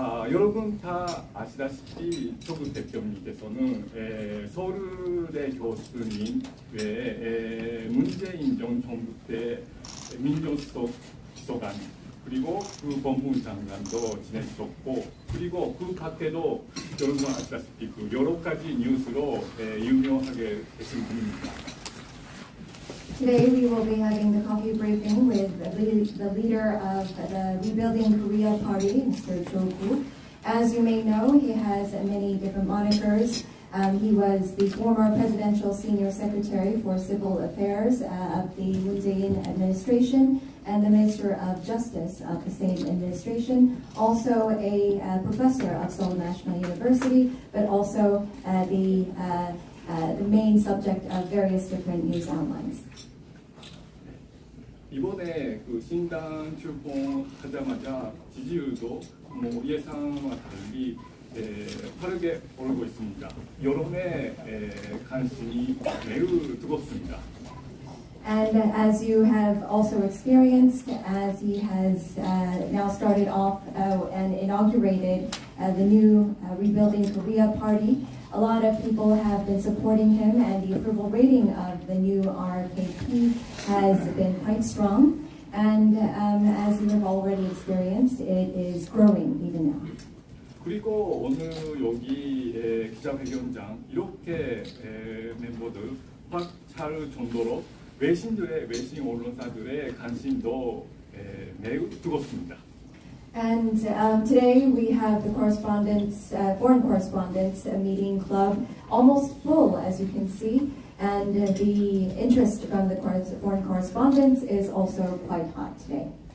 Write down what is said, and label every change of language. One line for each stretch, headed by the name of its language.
Korean: 여러분 다 아시다시피 조국 대표님께서는 서울대 교수님 외에 문재인 전 정부 때 민정수석관 그리고 그 법무부 장관도 지내셨고 그리고 그 밖에도 여러분 아시다시피 그 여러 가지 뉴스로 유명하게 되신 분입니다.
English: Today we will be having the coffee briefing with the leader of the Rebuilding Korea Party, Mr. Cho. As you may know, he has many different monikers. He was the former presidential senior secretary for civil affairs of the Moon Jae-in administration and the Minister of Justice of the same administration. Also a professor of Seoul National University, but also the main subject of various different news outlines.
Korean: 이번에 그 신당 출범하자마자 지지율도 예상과 달리 빠르게 오르고 있습니다. 여론의 관심이 매우 뜨겁습니다.
English: And as you have also experienced, as he has now started off and inaugurated the new Rebuilding Korea Party, a lot of people have been supporting him, and the approval rating of the new RKP has been quite strong. And as you have already experienced, it is growing even now.
Korean: 그리고 오늘 여기 기자회견장 이렇게 멤버들 확 찰 정도로 외신 언론사들의 관심도 매우 뜨겁습니다.
English: And today we have the correspondents, foreign correspondents meeting club almost full, as you can see, and the interest from the foreign correspondents is also quite hot today.